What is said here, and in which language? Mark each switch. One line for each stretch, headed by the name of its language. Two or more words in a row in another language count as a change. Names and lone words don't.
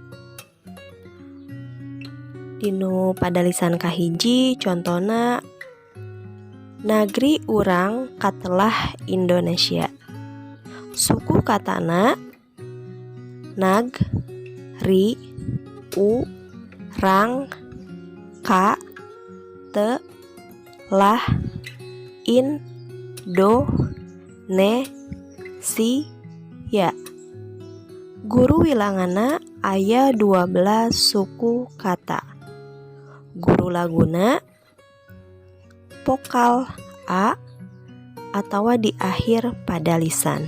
Sundanese: Dinu padalisan kahiji contona Nagri urang katelah Indonesia. Suku katana nag, ri, u, rang, ka, te, lah, in, do, ne, si, ya. Guru wilangana aya 12 suku kata. Guru laguna vokal a atawa di akhir padalisan.